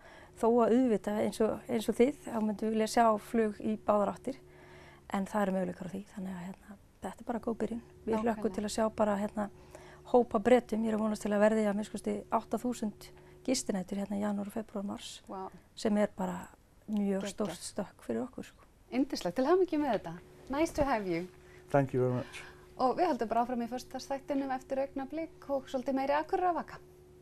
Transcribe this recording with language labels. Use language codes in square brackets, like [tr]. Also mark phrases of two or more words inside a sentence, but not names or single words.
[is] Þó að auðvitað eins og þið, þá myndum við vilja sjá flug í báðar áttir, en það eru möguleikar á því. Þannig að þetta bara góð byrjun. Við hlökkum til að sjá bara hópa Bretum. Ég vonast til að verði að minnst 8.000 gistinætur í janúar, febrúar, mars, sem bara mjög stórt stökk fyrir okkur sko. Yndislegt, til hamingju með þetta. [en] Nice to have you. Thank you very much. [is] Og við höldum bara áfram í föstudagsþættinum eftir augnablik og svolítið meiri Akureyrar vaka.